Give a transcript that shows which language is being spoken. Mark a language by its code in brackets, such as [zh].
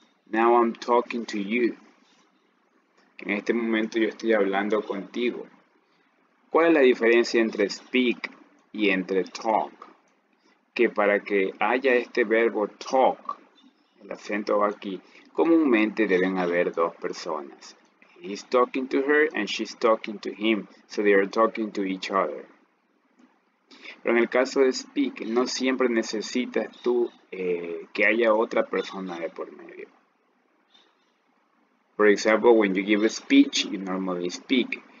[en] Now I'm talking to you. [es] En este momento yo estoy hablando contigo. ¿Cuál es la diferencia entre speak y entre talk? Que para que haya este verbo talk, el acento va aquí, comúnmente deben haber dos personas. [en] He's talking to her and she's talking to him, so they are talking to each other. [es] Pero en el caso de speak, no siempre necesitas tú que haya otra persona de por medio. [en] For example, when you give a speech, you normally speak.